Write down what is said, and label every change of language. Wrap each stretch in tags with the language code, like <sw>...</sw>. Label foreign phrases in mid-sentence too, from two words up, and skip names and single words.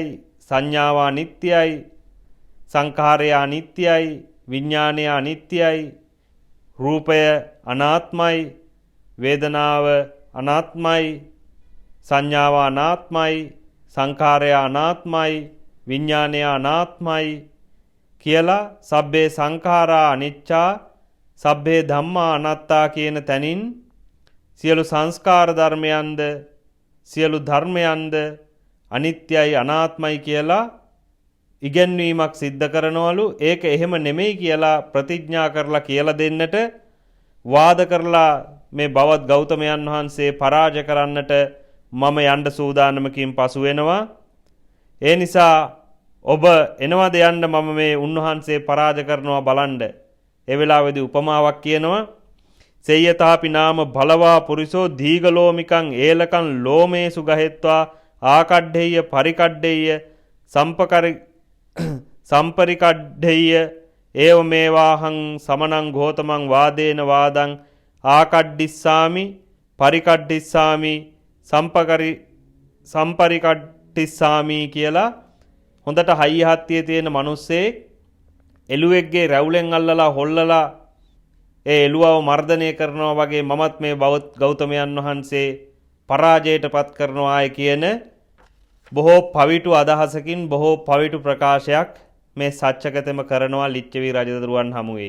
<si>සංඥාව අනිත්‍යයි, සංඛාරය අනිත්‍යයි, විඥානය අනිත්‍යයි, රූපය අනාත්මයි, වේදනාව අනාත්මයි, සංඥාව අනාත්මයි, සංඛාරය අනාත්මයි, විඥානය අනාත්මයි කියලා</si> <pi>සබ්බේ සංඛාරා අනිච්චා සබ්බේ ධම්මා අනාත්තා</pi> <si>කියන තැනින් සියලු සංස්කාර ධර්මයන්ද සියලු ධර්මයන්ද අනිත්‍යයි අනාත්මයි කියලා ඉගැන්වීමක් සිද්ධ කරනවලු. ඒක එහෙම නෙමෙයි කියලා ප්‍රතිඥා කරලා කියලා දෙන්නට වාද කරලා මේ බවත් ගෞතමයන් වහන්සේ පරාජය කරන්නට මම යන්න සූදානමකින් පසු වෙනවා. ඒ නිසා ඔබ එනවද යන්න මම මේ උන්වහන්සේ පරාජය කරනවා බලන්න. ඒ වෙලාවේදී උපමාවක් කියනවා.</si> <pi>සේයතාපි නාම බලවා පුරිසෝ දීගලෝමිකං ඒලකං ලෝමේසු ගහෙත්වා ආකඩ්ඩෙය්‍ය පරිකඩ්ඩෙය්‍ය සම්පරිකඩ්ඩෙය්‍ය ඒව මේවාහං සමනං ගෝතමං වාදේන වාදං ආකඩ්ඩිස්සාමි පරිකඩ්ඩිස්සාමි</pi> <si>සම්පරිකට්ටිස්සාමී කියලා හොඳට හයිය හත්තියේ තියෙන මිනිස්සේ එළුවෙක්ගේ රැවුලෙන් අල්ලලා හොල්ලලා ඒ එළුවව මර්ධනය කරනවා වගේ මමත් මේ ගෞතමයන් වහන්සේ පරාජයට පත් කරනවායි කියන බොහෝ පවිටු අදහසකින් බොහෝ පවිටු ප්‍රකාශයක් මේ සච්චකතෙම කරනවා ලිච්ඡවි රජදරුවන් හමුවේ.</si>